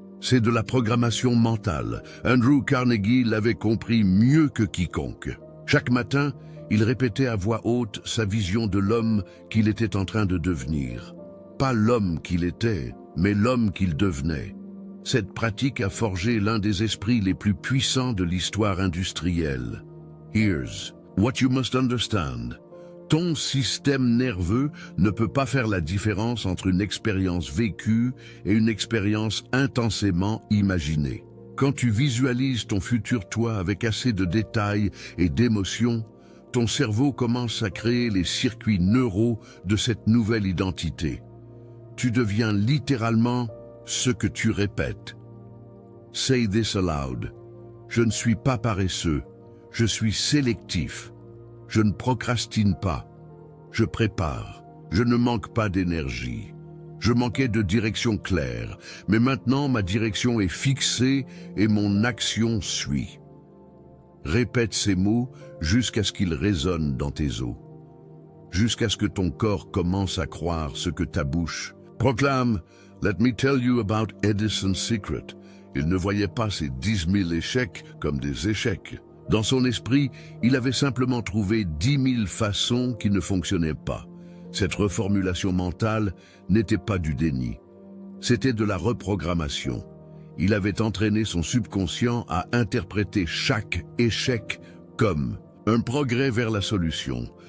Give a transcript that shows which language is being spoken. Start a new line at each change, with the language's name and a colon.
French: C'est de la programmation mentale. Andrew Carnegie l'avait compris mieux que quiconque. Chaque matin, il répétait à voix haute sa vision de l'homme qu'il était en train de devenir. Pas l'homme qu'il était, mais l'homme qu'il devenait. Cette pratique a forgé l'un des esprits les plus puissants de l'histoire industrielle.
English: Here's what you must understand.
French: Ton système nerveux ne peut pas faire la différence entre une expérience vécue et une expérience intensément imaginée. Quand tu visualises ton futur toi avec assez de détails et d'émotions, ton cerveau commence à créer les circuits neuraux de cette nouvelle identité. Tu deviens littéralement ce que tu répètes.
English: Say this aloud.
French: Je ne suis pas paresseux, je suis sélectif. Je ne procrastine pas, je prépare, je ne manque pas d'énergie. Je manquais de direction claire, mais maintenant ma direction est fixée et mon action suit. Répète ces mots jusqu'à ce qu'ils résonnent dans tes os, jusqu'à ce que ton corps commence à croire ce que ta bouche proclame.
English: Let me tell you about Edison's secret.
French: Il ne voyait pas ses 10 000 échecs comme des échecs. Dans son esprit, il avait simplement trouvé 10 000 façons qui ne fonctionnaient pas. Cette reformulation mentale n'était pas du déni. C'était de la reprogrammation. Il avait entraîné son subconscient à interpréter chaque échec comme un progrès vers la solution.